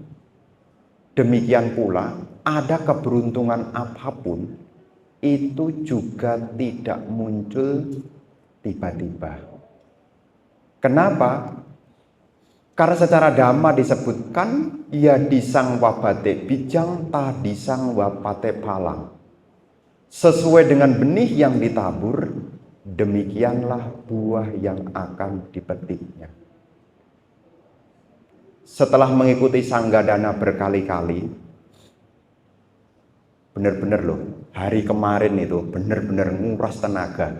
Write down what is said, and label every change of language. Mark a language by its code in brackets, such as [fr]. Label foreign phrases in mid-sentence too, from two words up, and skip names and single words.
[id] Demikian pula, ada keberuntungan apapun, itu juga tidak muncul tiba-tiba. Kenapa? Karena secara Dhamma disebutkan, [pi] ya disang wabate bijang ta disang wapate palang. [id] Sesuai dengan benih yang ditabur, demikianlah buah yang akan dipetiknya. Setelah mengikuti Sanggadana berkali-kali, benar-benar loh, hari kemarin itu benar-benar nguras tenaga.